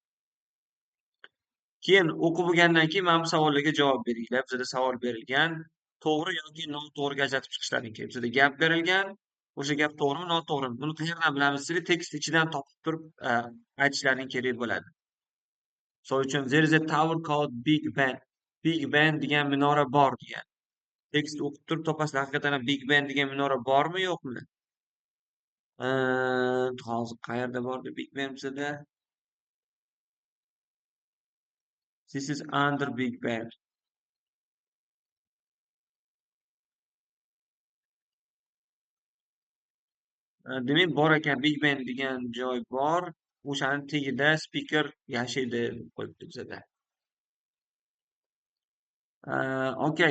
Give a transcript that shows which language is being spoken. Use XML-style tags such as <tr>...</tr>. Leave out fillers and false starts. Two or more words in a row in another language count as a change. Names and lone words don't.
<uz>Keyin o'qib bo'lgandan keyin mana bu savollarga javob beringlar. Bizda savol berilgan, to'g'ri yoki noto'g'riga ajratib chiqishlaring kerak. Bizda gap berilgan, o'sha gap to'g'rimi, noto'g'rimi? Buni qayerdan bilamiz? Sizlar tekst ichidan topib turib aytishlaring kerak bo'ladi. Misol uchun,</uz> <en>there is a tower called Big Ben.</en> <uz>Big Ben degan minora bor degan. Tekst o'qib turib topasizlar, haqiqatan ham Big Ben degan minora bormi, yo'qmi? Hozir qayerda bordi Big Ben bizada?</uz> <en>This is under Big Ben.</en> <uz>Demak, bor ekan, Big Ben degan joy bor. O'shani tagida speaker yashaydi deb qo'yibdi bizada. Okey.</uz>